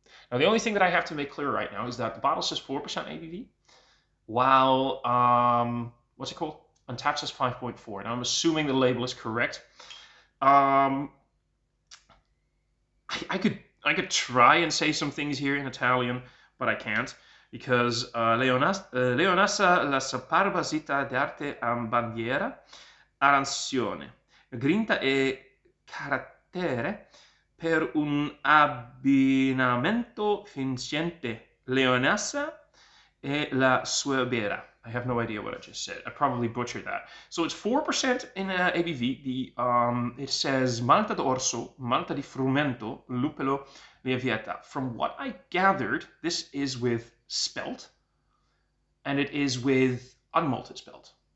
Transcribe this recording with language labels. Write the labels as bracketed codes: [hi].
[en] Now, the only thing that I have to make clear right now is that the bottle says 4% ABV, while, what's it called? Untapped says 5.4. Now, I'm assuming the label is correct. I could try and say some things here in Italian, but I can't. [it] Because Leonessa la superba città d'arte in bandiera arancione, grinta e carattere per un abbinamento vincente. Leonessa e la sua birra. [en] I have no idea what I just said. I probably butchered that. So it's 4% in ABV. It says [it] Malta d'Orso, Malta di Frumento, Lupolo Lievieta. [en] From what I gathered, this is with spelt, and it is with unmalted spelt.